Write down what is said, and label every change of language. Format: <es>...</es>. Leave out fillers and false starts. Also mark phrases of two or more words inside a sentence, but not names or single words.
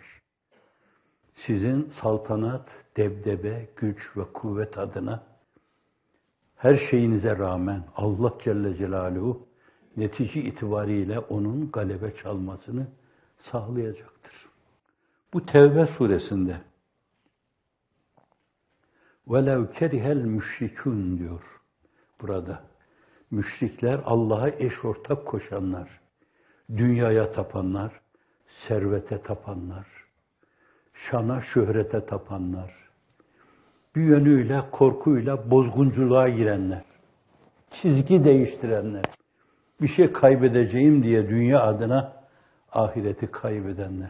<tr>Sizin saltanat, debdebe, güç ve kuvvet adına her şeyinize rağmen Allah Celle Celaluhu netice itibariyle onun galebe çalmasını sağlayacaktır. Bu Tevbe suresinde</tr> <ar>وَلَوْ كَرِهَ الْمُشْرِكُونَ</ar> <tr>diyor burada. Müşrikler, Allah'a eş ortak koşanlar, dünyaya tapanlar, servete tapanlar, şana, şöhrete tapanlar, bir yönüyle, korkuyla bozgunculuğa girenler, çizgi değiştirenler, bir şey kaybedeceğim diye dünya adına ahireti kaybedenler.</tr>